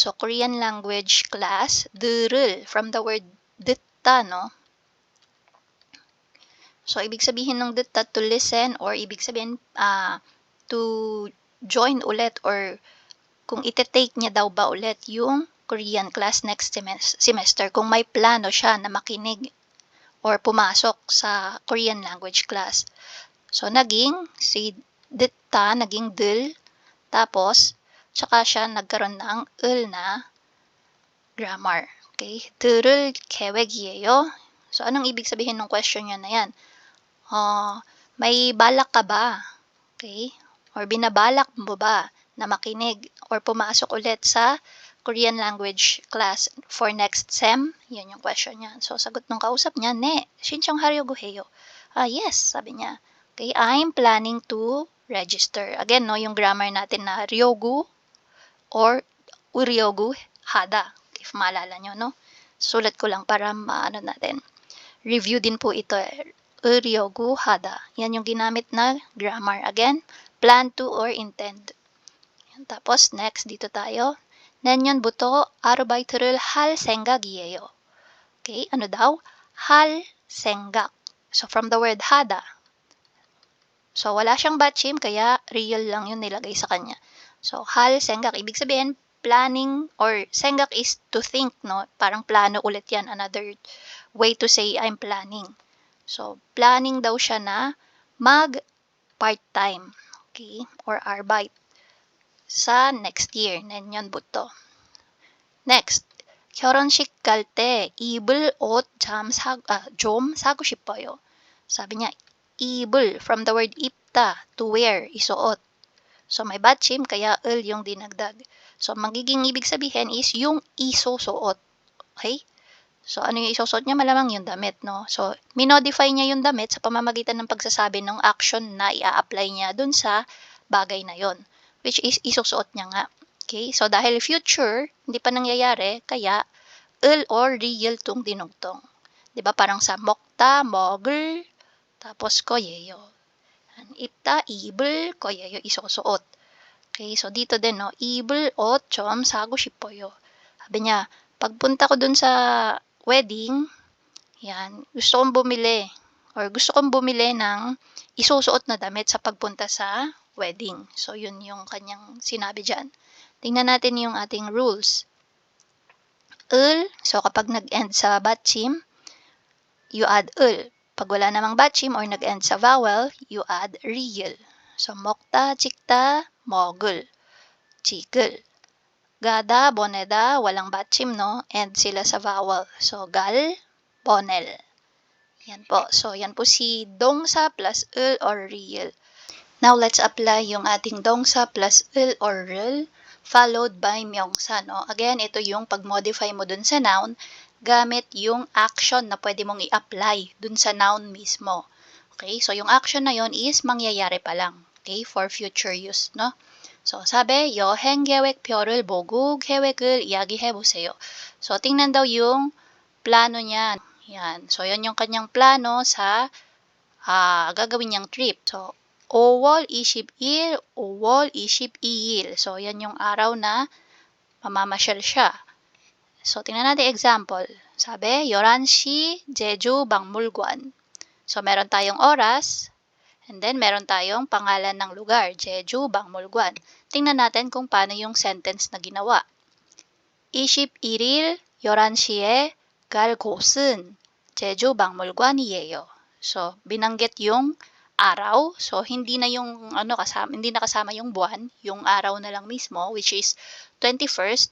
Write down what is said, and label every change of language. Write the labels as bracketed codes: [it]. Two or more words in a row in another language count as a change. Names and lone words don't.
[en] So, Korean language class. 들을. From the word 듣다, no? [tl] So, ibig sabihin ng 듣다 [en] to listen [tl] or ibig sabihin [en] to join [tl] ulit or kung ite-take niya daw ba ulit yung [en] Korean class next semester [tl] kung may plano siya na makinig or pumasok sa Korean language class. So, naging si Ditta, naging dil, tapos, tsaka siya nagkaroon ng ul na grammar. [ko] Okay? 들을 계획이에요. [tl] So, anong ibig sabihin ng question niya na yan? May balak ka ba? Okay? Or binabalak mo ba na makinig or pumasok ulit sa Korean language class [en] for next sem? [tl] Yan yung question niya. So, sagot ng kausap niya, [ko] 네, 신청하려고 해요. [tl] Yes, sabi niya. [en] Okay, I'm planning to register. [tl] Again, no, yung grammar natin na ryogu or [ko] 으려고 하다. [tl] If maalala nyo, no? Sulat ko lang para maano natin. Review din po ito. [ko] 으려고 하다. [tl] Yan yung ginamit na grammar. [en] Again, plan to or intend. [tl] Yan. Tapos, next, dito tayo. [ko] 내년부터 아르바이트를 할 생각이에요. [tl] Okay, ano daw? [ko] 할 생각. [en] So, from the word hada. So, [tl] wala siyang batchim, kaya real lang yun nilagay sa kanya. So, [ko] 할 생각. [tl] Ibig sabihin, [en] planning or 생각 is to think, no? [tl] Parang plano ulit yan. [en] Another way to say I'm planning. [tl] So, planning daw siya na mag-part-time. Okay? Or arbeit. Sa [en] next year, [ko] 내년부터. Next, 결혼식 갈 때 입을 옷 좀 사고 싶어요. [tl] 사비 niya, 입을, [en] from the word 입다, to wear, [tl] isuot. So, may batchim, kaya 을 yung dinagdag. So, magiging ibig sabihin is yung isusuot. Okay? So, ano yung isusuot niya? Malamang yung damit, no? So, minodify niya yung damit sa pamamagitan ng pagsasabi ng action na i-apply niya dun sa bagay na yon, which is isusuot niya nga. Okay? So, dahil future, hindi pa nangyayari, kaya 을 or real tong dinugtong. Diba? Parang sa 먹다, 먹을, tapos koyeyo. [ko] 입다, 입을, [tl] koyeyo, isusuot. Okay? So, dito din, no? [ko] 입을 옷 좀 사고 싶어요. [tl] Sabi niya, pagpunta ko dun sa wedding, yan, gusto kong bumili ng isusuot na damit sa pagpunta sa wedding. So, yun yung kanyang sinabi dyan. Tingnan natin yung ating rules. 을, so kapag nag-end sa batchim, [en] you add 을. [tl] Pag wala namang batchim or nag-end sa vowel, [en] you add [tl] real. So, [ko] 먹다, 찍다, 먹을, 찍을. 가다, 보내다, [tl] walang batchim, no? End sila sa vowel. So, gal, bonel. Yan po. So, yan po si 동사 plus 을 or real. [en] Now, let's apply [tl] yung ating [en] 동사 plus 을 or real followed by 명사, no? Again, [tl] ito yung pag-modify mo dun sa noun gamit yung action na pwede mong i-apply dun sa noun mismo. Okay? So, yung action na yon is mangyayari pa lang. [en] Okay? For future use, no? So, [tl] sabi, [ko] 여행 계획표를 보고 계획을 이야기해 보세요. [tl] So, tingnan daw yung plano niya. Yan. So, yan yung kanyang plano sa gagawin niyang trip. So, [ko] 5월 20일, 5월 22일. [tl] So, yan yung araw na mamamasyal siya. So, tingnan natin example. Sabi, [ko] 11시 제주 박물관. [tl] So, meron tayong oras, and then meron tayong pangalan ng lugar, [ko] 제주 박물관. [tl] Tingnan natin kung paano yung sentence na ginawa. [ko] 21일 11시에 갈 곳은 제주 박물관이에요. [tl] So, binanggit yung araw. So, hindi na kasama yung buwan, yung araw na lang mismo, [en] which is 21st.